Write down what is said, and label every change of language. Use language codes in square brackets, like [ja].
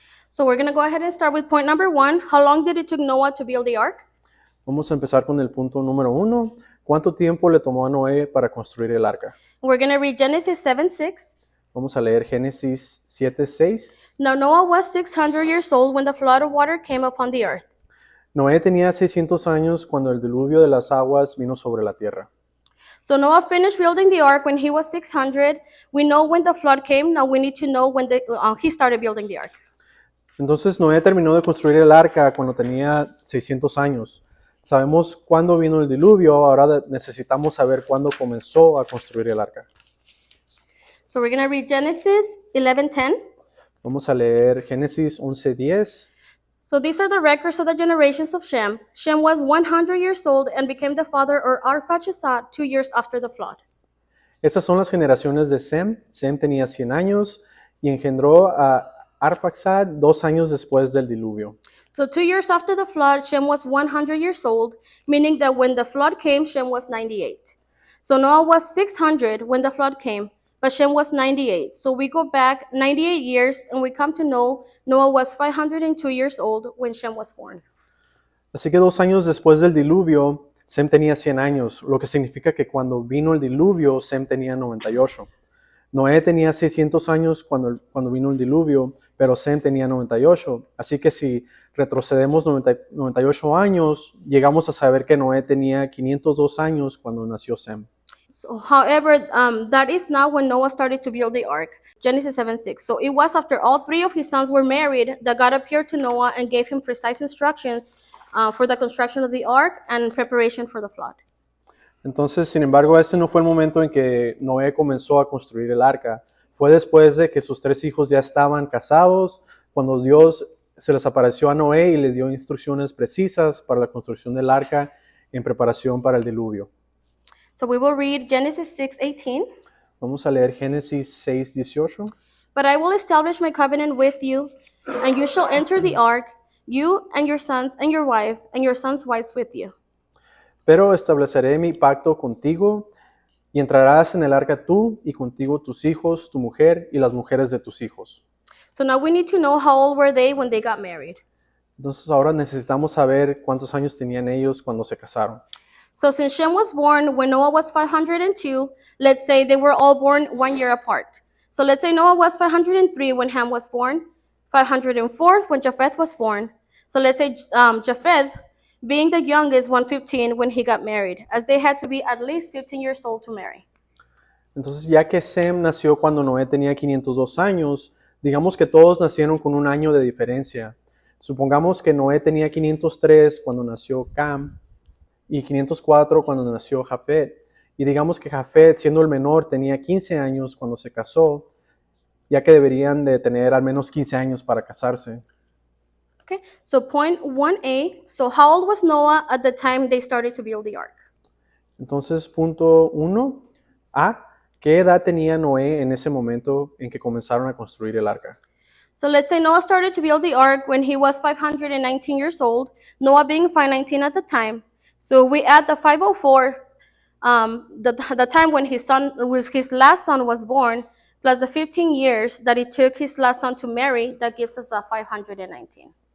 [en] So we're going to go ahead and start with point number 1. How long did it take Noah to build the ark? [es] Vamos a empezar con el punto número 1. ¿Cuánto tiempo le tomó a Noé para construir el arca? [en] We're going to read Genesis 7:6. [es] Vamos a leer Génesis 7:6. [en] Now Noah was 600 years old when the flood of water came upon the earth. [es] Noé tenía 600 años cuando el diluvio de las aguas vino sobre la tierra. [en] So Noah finished building the ark when he was 600. We know when the flood came. Now we need to know when he started building the ark. [es] Entonces Noé terminó de construir el arca cuando tenía 600 años. Sabemos cuándo vino el diluvio, ahora necesitamos saber cuándo comenzó a construir el arca. [en] So we're going to read Genesis 11:10. [es] Vamos a leer Génesis 11:10. [en] So these are the records of the generations of Shem. Shem was 100 years old and became the father of Arpachshad 2 years after the flood. [es] Estas son las generaciones de Sem. Sem tenía 100 años y engendró a Arpachshad 2 años después del diluvio. [en] So 2 years after the flood, Shem was 100 years old, meaning that when the flood came, Shem was 98. So Noah was 600 when the flood came, but Shem was 98. So we go back 98 years and we come to know Noah was 502 years old when Shem was born. [es] Así que 2 años después del diluvio, Sem tenía 100 años, lo que significa que cuando vino el diluvio, Sem tenía 98. Noé tenía 600 años cuando vino el diluvio, pero Sem tenía 98. Así que si retrocedemos 98 años, llegamos a saber que Noé tenía 502 años cuando nació Sem. [en] So, however, that is not when Noah started to build the ark. Genesis 7:6. So it was after all 3 of his sons were married that God appeared to Noah and gave him precise instructions for the construction of the ark and preparation for the flood. [es] Entonces, sin embargo, ese no fue el momento en que Noé comenzó a construir el arca. Fue después de que sus 3 hijos ya estaban casados, cuando Dios se les apareció a Noé y le dio instrucciones precisas para la construcción del arca en preparación para el diluvio. [en] So we will read Genesis 6:18. [es] Vamos a leer Génesis 6:18. [en] But I will establish my covenant with you, and you shall enter the ark, you and your sons and your wife, and your sons' wives with you. [es] Pero estableceré mi pacto contigo, y entrarás en el arca tú, y contigo tus hijos, tu mujer, y las mujeres de tus hijos. [en] So now we need to know how old were they when they got married. [es] Entonces ahora necesitamos saber cuántos años tenían ellos cuando se casaron. [en] So since Shem was born when Noah was 502, let's say they were all born 1 year apart. So let's say Noah was 503 when Ham was born, 504th when Japheth was born. So let's say Japheth, being the youngest, 115 when he got married, as they had to be at least 15 years old to marry. [es] Entonces, ya que Sem nació cuando Noé tenía 502 años, digamos que todos nacieron con un año de diferencia. Supongamos que Noé tenía 503 cuando nació Cam y 504 cuando nació Jafet. Y digamos que Jafet, siendo el menor, tenía 15 años cuando se casó, ya que deberían de tener al menos 15 años para casarse. [en] Okay, so point 1A. So how old was Noah at the time they started to build the ark? [es] Entonces, punto 1A, ¿qué edad tenía Noé en ese momento en que comenzaron a construir el arca? [en] So let's say Noah started to build the ark when he was 519 years old, Noah being 519 at the time. So we add the 504, the time when his last son was born, plus the 15 years that it took his last son to marry, that gives us the 519.